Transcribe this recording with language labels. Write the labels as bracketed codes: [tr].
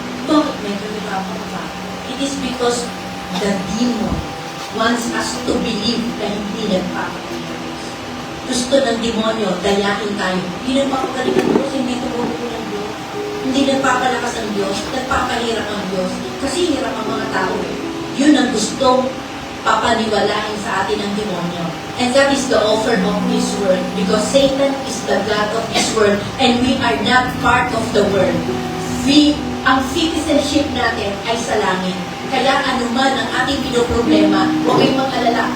[tl] Bakit may nagpapakita pa? [en] It is because the demon wants us to believe [tl] na hindi nagpapakita. Gusto ng demonyo, dayakin tayo. Hindi nagpapagaling ng Diyos, hindi tumulong ng Diyos. Hindi nagpapalakas ng Diyos, nagpapahirap ang Diyos. Kasi hirap ang mga tao eh. Yun ang gustong papaniwalain sa atin ng demonyo. [en] And that is the offer of this world. Because Satan is the God of this world and we are not part of the world. [tl] Ang citizenship natin ay sa langit. Kaya anuman ang ating pinoproblema, huwag kayong mag-alala.